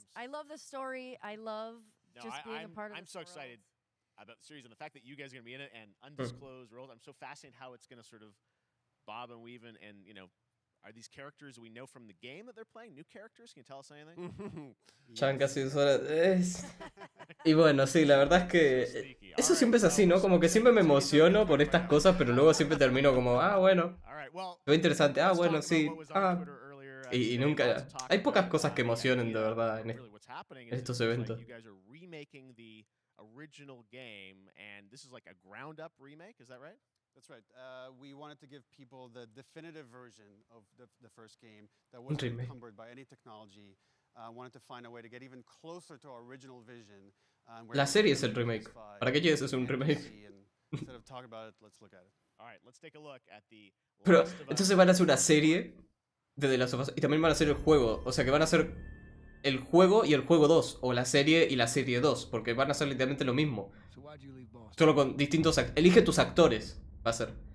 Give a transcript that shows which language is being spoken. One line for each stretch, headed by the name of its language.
English: I love the story. I love being a part of I'm this so world. excited about the series and the fact that you guys are going to be in it and undisclosed world. I'm so fascinated how it's going to sort of bob and weave and are these characters we know from the game that they're playing? New characters? Can you tell us anything?
Spanish: Ya van casi 2 horas. Y bueno, sí, la verdad es que eso siempre es así, ¿no? Como que siempre me emociono por estas cosas, pero luego siempre termino como, ah, bueno, fue interesante, ah, bueno, sí, ah. Y nunca... Hay pocas cosas que emocionen de verdad en estos eventos.
English: You guys are remaking the original game, and this is like a ground-up remake, is that right? That's right. We wanted to give people the definitive version of the first game that wasn't encumbered by any technology. Wanted to find a way to get even closer to our original vision.
Spanish: La serie es el remake. ¿Para qué quieres hacer un remake?
English: Instead of talking about it, let's look at it. All right, let's take a look at the
Spanish: Pero entonces van a hacer una serie de The Last of Us y también van a hacer el juego. O sea que van a hacer el juego y el juego 2, o la serie y la serie 2, porque van a hacer literalmente lo mismo. Solo con distintos elige tus actores. Va a ser.